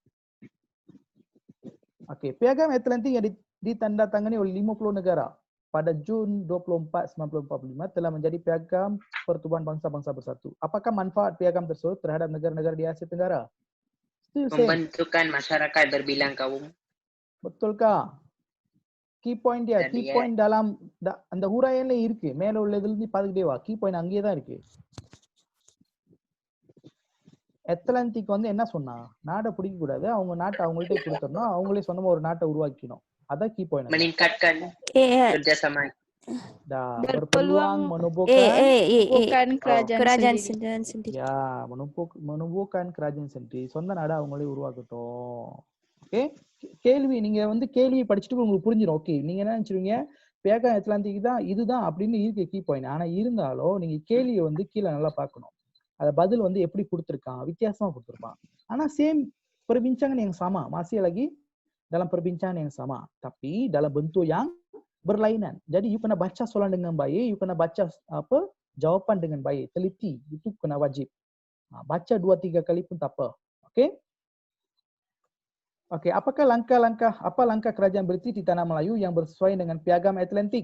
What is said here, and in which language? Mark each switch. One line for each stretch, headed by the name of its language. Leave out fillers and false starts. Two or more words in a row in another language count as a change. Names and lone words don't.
Malay: Oke, Piagam Atlantik yang ditandatangani oleh 50 negara pada Jun 24, 1945 telah menjadi Piagam Pertubuhan Bangsa-Bangsa Bersatu. Apakah manfaat piagam tersebut terhadap negara-negara di Asia Tenggara? Pembentukan masyarakat berbilang kaum. Betulkah?
English: Key point
Malay: dia,
English: key point
Malay: dalam
Tamil: அந்த ஹுராயன்ல இருக்கு. மேல உள்ளதுல இருந்து பாத்துக்கிட்டே வா.
English: key point
Tamil: அங்கேயே தான் இருக்கு. அட்லாண்டிக் வந்து என்ன சொன்னா, நாட்டை பிடிக்க கூடாது, அவங்க நாட்டை அவங்கள்ட்ட கொடுத்துடணும், அவங்களே சொந்தமா ஒரு நாட்டை உருவாக்கிக்கணும். அதான்
English: key point.
Malay: Meningkatkan kerjasama. Berpeluang menumbuhkan kerajaan sendiri. Ya, menumbuhkan kerajaan sendiri.
Tamil: சொந்த நாடு அவங்களே உருவாக்கட்டும். ஓகே. கேள்வி நீங்க வந்து கேள்வி படிச்சுட்டு உங்களுக்கு புரிஞ்சிடும். ஓகே, நீங்க என்ன நினைச்சிருவீங்க, பியாகம் அட்லாண்டிக் தான் இதுதான் அப்படின்னு இருக்கு
English: key point.
Tamil: ஆனா இருந்தாலும் நீங்க கேள்வியை வந்து கீழே நல்லா பார்க்கணும். அத பதில் வந்து எப்படி கொடுத்திருக்கான், வித்தியாசமா கொடுத்திருப்பான்.
Malay: ஆனா சேம் perbincangan yang sama, masih lagi dalam perbincangan yang sama, tapi dalam bentuk yang berlainan. Jadi you kena baca soalan dengan baik, you kena baca jawapan dengan baik, teliti, itu kena wajib. Baca 2-3 kali pun tak apa. Okey? Okey, apa langkah kerajaan British di tanah Melayu yang bersesuaian dengan Piagam Atlantik?